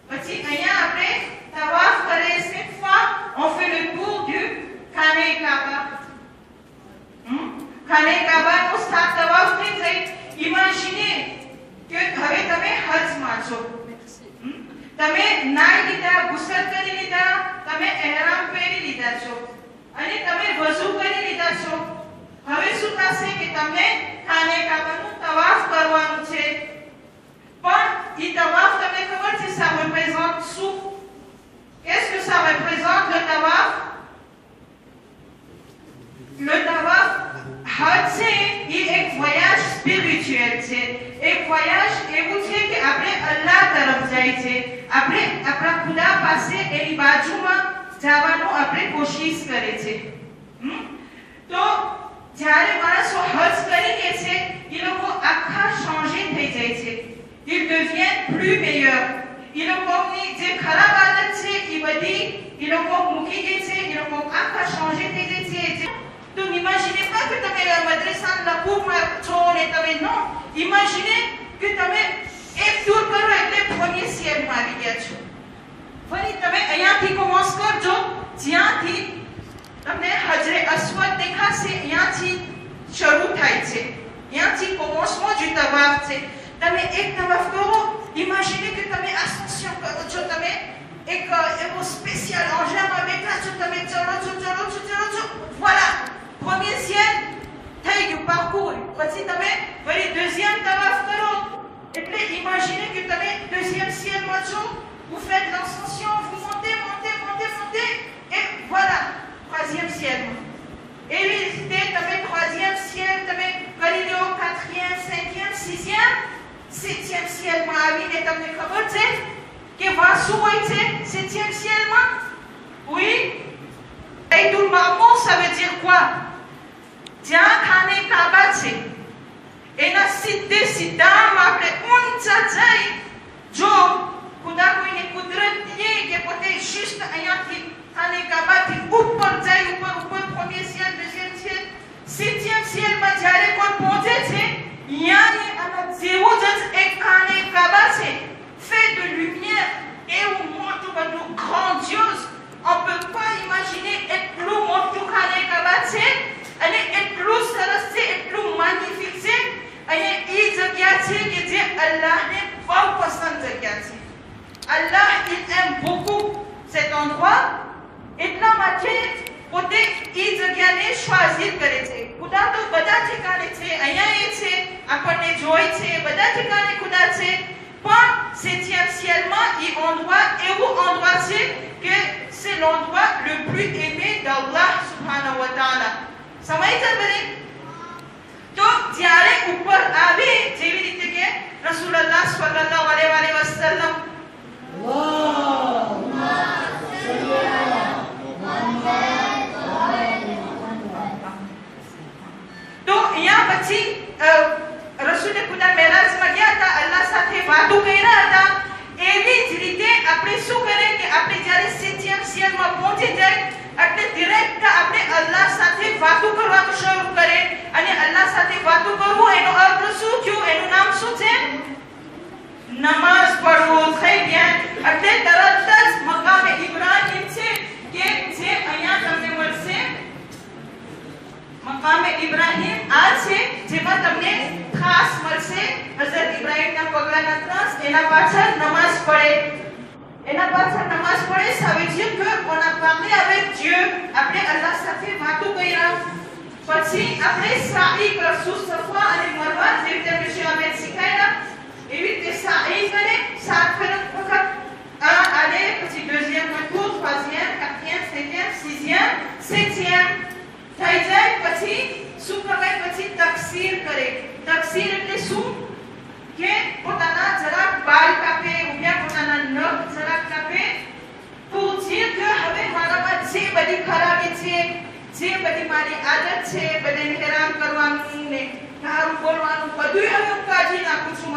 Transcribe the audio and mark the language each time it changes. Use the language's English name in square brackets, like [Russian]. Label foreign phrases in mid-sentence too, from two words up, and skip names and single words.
[Gujarati] પછી અહીંયા આપણે તવાફ કરે [French] cette fois on fait le tour du Khane Kaaba. [Gujarati] Khane Kaaba નો 7 તવાફ થઈ જાય. ઇમેજિને કે હવે તમે હજમાં છો. તમે નાઈ લીધા, ગુસલ કરી લીધા, તમે ihram પહેરી લીધા છો અને તમે વઝુ કરી લીધા છો. હવે શું થશે કે તમને ખાને કાબાનું તવાફ કરવાનું છે. પણ એ તવાફ તમને ખબર છે [French] ça représente [Gujarati] શું? [French] Qu'est-ce que ça représente le tawaf? Le tawaf hajj [Gujarati] છે એ એક [French] voyage spirituel [Gujarati] છે. એક voyage એવું છે કે આપણે અલ્લાહ તરફ જાય છે. આપણે આપણા ખુદા પાસે એની બાજુમાં જવાનું આપણે કોશિશ કરે છે. તો જ્યારે માણસો હજ કરી લે છે એ લોકો આખા changer થઈ જાય છે. [French] Ils deviennent plus meilleurs. [Gujarati] એ લોકોની જે ખરાબ આદત છે એ બધી એ લોકો મૂકી દે છે. એ લોકો આખા changer થઈ જાય છે. તો [French] imaginez pas que [Gujarati] તમે મદ્રસાના લકુમાં છો ને તમે નો. [French] Imaginez que [Gujarati] તમે એક ટૂર કરો એટલે [French] premier ciel [Gujarati] માં આવી ગયા છો. ફરી તમે અહીંયાથી commence કરજો જ્યાંથી તમને હજરે અસ્વદ દેખાશે અહીંયાથી શરૂ થાય છે. અહીંયાથી [French] commencement du tawaf [Gujarati] છે. તમે એક તવાફ કરો. [French] Imaginez que [Gujarati] તમે ascension કરો છો. તમે એક એવો સ્પેશિયલ engin બેઠા છો. તમે ચલો છો. [French] Voilà. Premier ciel [Gujarati] થઈ ગયું [French] parcours. [Gujarati] પછી તમે ફરી deuxième તવાફ કરો. એટલે [French] imaginez que [Gujarati] તમે [French] deuxième ciel [Gujarati] માં છો. [French] Vous faites l'ascension, vous montez et voilà, troisième ciel. Et તમે troisième ciel, [Gujarati] તમે કરી લો [French] quatrième, cinquième, sixième, septième ciel [Gujarati] માં આવીને તમને ખબર છે કે વા શું હોય છે septième cielમાં? [French] Oui. Baytul Ma'mur, ça veut dire quoi? [Gujarati] જ્યાં ખાને કાબા છે એના સીધામાં આપણે ઊંચા જઈ જો ખુદા કોઈને કુદરત દીએ કે પોતે juste અહીંયાથી ખાને કાબાથી ઉપર જાય ઉપર [French] premier ciel, deuxième ciel, septième ciel [Gujarati] માં જ્યારે કોઈ પહોંચે છે યાની આના જેવું જ એક ખાને કાબા છે [French] fait de lumière [Gujarati] એવું મોટું બધું grandiose. [French] On peut pas imaginer [Gujarati] એટલું મોટું ખાને કાબા છે અને એટલું સરસ છે, એટલું magnifique છે. અને એ જગ્યા છે કે જે અલ્લાહને બહુ પસંદ જગ્યા છે. [French] Allah il aime beaucoup cet endroit. [Gujarati] એટલા માટે પોતે એ જગ્યાને choisir કરે છે. ખુદા તો બધા ઠેકાણે છે. અહીંયા એ છે, આપણને જોઈ છે, બધા ઠેકાણે ખુદા છે. [French] પણ septième cielમાં એ endroit એવું endroit [Gujarati] છે કે [French] c'est l'endroit le plus aimé d'Allah subhanahu wa ta'ala. [Gujarati] સમજ્યા બને? તો જ્યારે ઉપર આવે જેવી રીતે કે રસૂલુલ્લાહ [Arabic] صلى الله عليه وسلم [Gujarati] તો અહીંયા પછી રસૂલે ખુદા મેરાજમાં ગયા હતા, અલ્લાહ સાથે વાતો કર્યા હતા. એવી જ રીતે આપણે શું કરે કે આપણે જ્યારે septième cielમાં પહોંચી જાય એટલે ડિરેક્ટ આપણે અલ્લાહ સાથે વાતો કરવાનું શરૂ કરે. અને અલ્લાહ સાથે વાતો કરવું એનો અર્થ શું થયું? એનું નામ શું છે? નમાઝ પઢવું. થઈ bien. એટલે તરત જ મકામે ઇબ્રાહીમ છે કે જે અહીંયા તમને મળશે. મકામે ઇબ્રાહીમ આ છે જેમાં તમને ખાસ મળશે હઝરત ઇબ્રાહીમના પગલાના ત્રાસ. એના પાછળ નમાઝ પડે. એના પાછળ નમાઝ પડે. [French] ça veut dire que on a parlé avec Dieu. [Gujarati] આપણે અલ્લાહ સાથે વાતો કર્યા. પછી આપણે સાઈ કરશું. સફા અને મરવા જેવી રીતે monsieur Ahmed શીખાયા એવી રીતે સાઈ કરે. 7 વખત aller પછી [French] deuxième tour, troisième, quatrième, cinquième, sixième, septième [Gujarati] થઈ જાય. પછી શું કરાય? પછી તકસીર કરે. તકસીર એટલે શું કે પોતાના જરાક બાલ કાપે, ઉભ્યા પોતાના નખ જરાક કાપે. [French] pour dire que [Gujarati] હવે મારામાં જે બધી ખરાબી છે, જે બધી મારી આદત છે, બધાને હેરાન કરવાનું ને ગારું બોલવાનું બધું હવે હું કાઢી નાખું છું.